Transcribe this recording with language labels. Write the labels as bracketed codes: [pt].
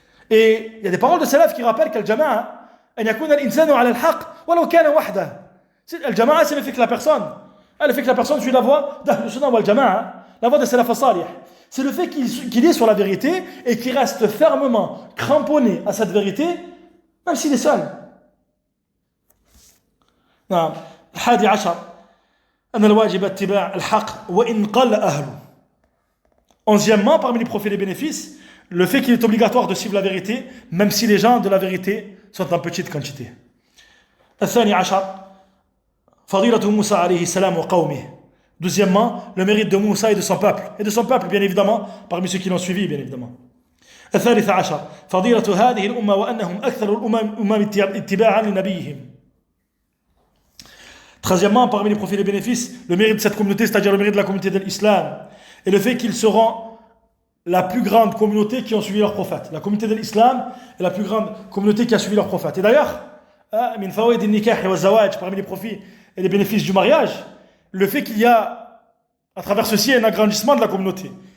[fr] Et il y a des paroles de salaf qui rappellent qu'al-jama'a [ar] أن يكون الإنسان على الحق ولو كان وحده. [fr] الجماعة c'est le fait que la personne suit la voie d'Ahl Sunnah wal Jama'a, la voie de salaf salih. c'est le fait qu'il est sur la vérité et qu'il reste fermement cramponné à cette vérité, même s'il est seul. [ar] نعم. 11 أن الواجب اتباع الحق وإن قل أهله. [fr] 11e, parmi les profits et les bénéfices, le fait qu'il est obligatoire de suivre la vérité, même si les gens de la vérité sont en petite quantité. [ar] 12 فضيلة موسى عليه السلام وقومه. [fr] 12e, le mérite de Moussa et de son peuple. Et de son peuple, bien évidemment, parmi ceux qui l'ont suivi, bien évidemment. [ar] 13 فضيلة هذه الأمة وأنهم أكثر الأمم اتباعا لنبيهم. [fr] 13e, parmi les profits et les bénéfices, le mérite de cette communauté, c'est-à-dire le mérite de la communauté de l'islam, et le fait qu'ils seront la plus grande communauté qui ont suivi leur prophète. La communauté de l'islam est la plus grande communauté qui a suivi leur prophète. Et d'ailleurs, [ar] min fawaid al-nikah wa zawaj, [fr] parmi les profits et les bénéfices du mariage, le fait qu'il y a, à travers ceci, un agrandissement de la communauté.